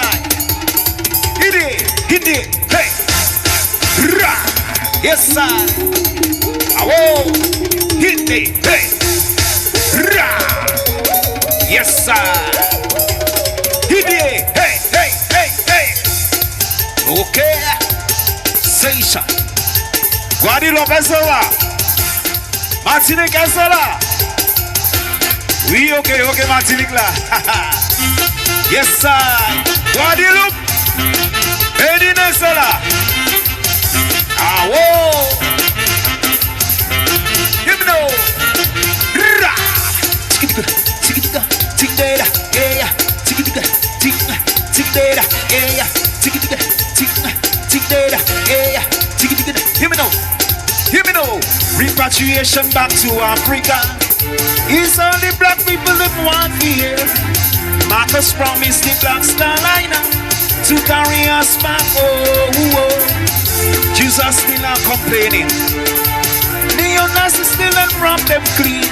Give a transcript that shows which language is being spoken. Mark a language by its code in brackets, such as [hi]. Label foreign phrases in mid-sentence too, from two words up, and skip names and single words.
[en] Hit it. Hey. Rah. Yes, sir. Whoa. Hit it. Hey. Rah. Yes, sir. Hit it. Hey. Okay. Station. [fr] Guadeloupe est là. Martinique est là. Oui, ok, Martinique là. [en] Yes, sir. Guadeloupe. [fr] Bénin est là. [en] Ah, wow. Give me no. Ra. Tika-tika. Tika-tika. Yeah. Tika-tika. Tika-tika. Yeah. Tika-tika. Tika-tika. Yeah. Tika-tika. Hear me now. Repatriation back to Africa. It's only black people that want here. Marcus promised the Black Star Liner to carry us back. Oh. Jews are still not complaining. Neo-Nazis still and rob them clean.